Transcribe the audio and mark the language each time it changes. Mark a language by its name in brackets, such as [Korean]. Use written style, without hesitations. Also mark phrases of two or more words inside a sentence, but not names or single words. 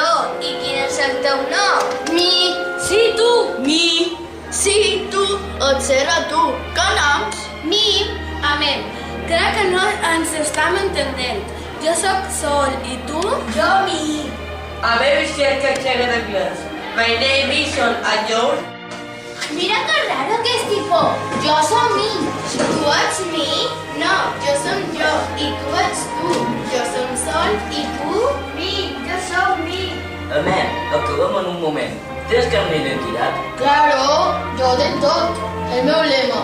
[Catalan] I quin és el teu nom? Mi. Sí, tu. Mi. Sí, tu. Observa tu. Què noms? Mi. Amén. Crec que no ens estem entenent. Jo sóc Sol i tu? Jo, mi. A veure si és que xerra d'anglès. [English] My name is Sol and yours? [Catalan] Mira que raro que és tipo. Jo som mi. Tu ets mi? No, jo som jo. I tu ets tu. Jo som Sol i tu? Mi. Jo som mi. Amén, acabem en un moment. Tens cap una identitat? Claro, jo de tot. El meu lema.